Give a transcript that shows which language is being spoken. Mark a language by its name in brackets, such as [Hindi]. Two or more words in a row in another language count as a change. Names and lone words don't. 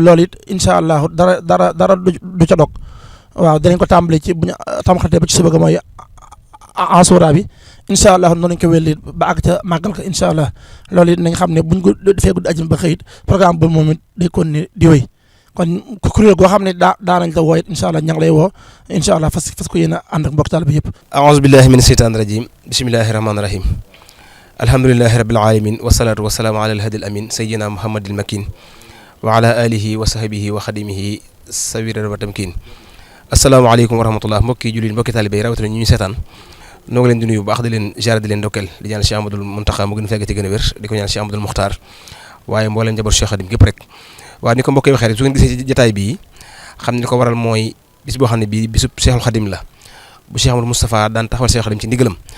[Wolof] Loolu it, [Arabic] إن شاء الله, [Wolof] dara, dara, dara du, du ca dog. Waaw, dinañ ko tàmbali ci bu ñu, euh, tamxaritee ba ci suba ga mooy a-, a-, Ashura bi. [Arabic] إن شاء الله, [Wolof] noonu lañ ko wéyal ba àgg ca màggal ko, [Arabic] إن شاء الله. [Wolof] Loolu it nañ xam ne buñ ko defee guddi àjjuma ba xëy it, programme boobu moom it day continuer di wéy. Kon ku kuréel goo xam ne daa, daa nañ la woo it, [Arabic] إن شاء الله, [Wolof] ña ngi lay woo, [Arabic] إن شاء الله, [Wolof] fas, fas ko yéene ànd ak mbokk taalibe yëpp. [Arabic] أعوذ بالله من الشيطان الرجيم. بسم الله الرحمن الرحيم. الحمد لله رب العالمين، والصلاة والسلام على الهادي الأمين، سيدنا محمد المكين، وعلى آله وصحبه وخدمه سوير وتمكين. السلام عليكم ورحمة الله. [Wolof] Mbokki jullit, mbokki taalibe yi, rawatina ñu ñu seetaan, noo ngi leen di nuyu bu baax, di leen ziar, di leen ndokkeel, di ñaan Cheikh Amadou Mountakha mu gën a fekk ci gën a wér, di ko ñaan Cheikh Amadou Mokhtar, waaye mbooleem njaboot Cheikh Khadim gépp rek. Waaye ni ko mbokk yi waxee rek, su ngeen gisee ci jotaay bii, xam ni li ko waral mooy bis boo xam ne bii bisub Cheikhul Khadim la, bu Cheikh Amadou Moustapha daan taxawal Cheikhul Khadim ci ndigalam.